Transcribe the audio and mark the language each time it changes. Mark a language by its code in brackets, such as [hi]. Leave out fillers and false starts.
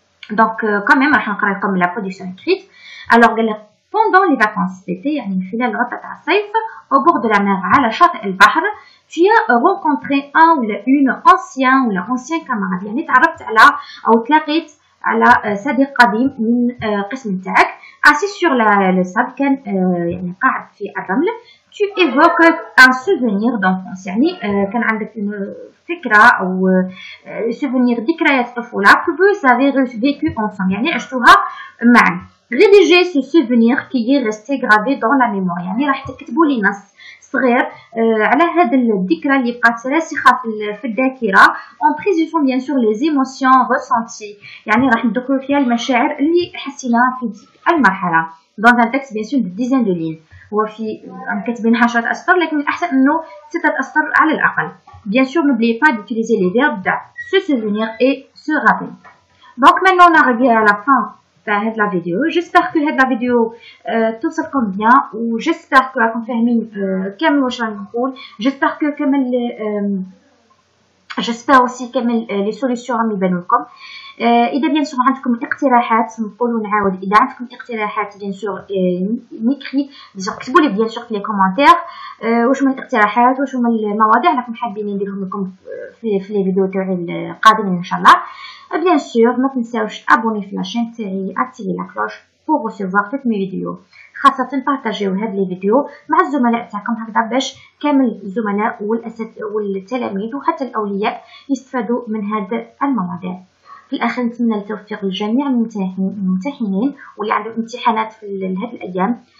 [fr] Donc, quand même, راح نقرأ لكم la production écrite. Alors, pendant les vacances d'été, [ar] يعني خلال عطلة الصيف, [fr] au bord de la mer, [ar] على شاطئ البحر, [fr] tu as rencontré un ou une ancien camarade. [ar] يعني تعرفت على أو تلاقيت على صديق قديم من قسم تاعك. [fr] assis sur le sable, [ar] كان يعني قاعد في الرمل. [fr] Tu évoques un souvenir d'enfance. [ar] يعني كان عندك فكرة أو souvenir ذكريات طفولة [fr] que vous avez vécu ensemble. [ar] يعني عشتوها معا. [fr] Rédiger ce souvenir qui est resté gravé dans la mémoire. [ar] يعني راح تكتبوا لي نص صغير على هذه الذكرى اللي بقات راسخة في الذاكرة [fr] en précisant bien sûr les émotions ressenties. [ar] يعني راح ندخلوا فيها المشاعر اللي حسيناها في المرحلة. [fr] dans un texte bien sûr de dizaines de lignes. [ar] هو في كاتبين 10 أسطر لكن الأحسن إنه 6 أسطر على الأقل. [fr] Bien sûr, n'oubliez pas d'utiliser les verbes se souvenir et se rappeler. Donc maintenant on arrive à la fin de la vidéo. J'espère que la vidéo [ar] توصلكم [fr] bien [ar] و [fr] j'espère que [ar] راكم فاهمين كامل واش راني نقول. [fr] J'espère que كامل j'espère aussi كامل les solutions [ar] راهم يبانوا لكم. إذا [fr] bien sûr [ar] عندكم اقتراحات نقولوا نعاود إذا عندكم اقتراحات bien sûr نكري اكتبوا لي bien sûr في [fr] les commentaires [ar] واش من الاقتراحات واش من المواضيع راكم حابين نديرهم لكم في [fr] les vidéos [ar] تاعي القادمين إن شاء الله. [fr] Bien sûr, [ar] ما تنساوش [fr] abonner [ar] في [fr] la chaîne [ar] تاعي [fr] activer la cloche pour recevoir toutes mes vidéos. [ar] خاصة بارطاجيو هاد لي فيديو مع الزملاء تاعكم هكذا باش كامل الزملاء والتلاميذ وحتى الأولياء يستفادوا من هاد المواضيع. في الأخير نتمنى التوفيق للجميع الممتحنين واللي عندهم امتحانات في هاد الأيام.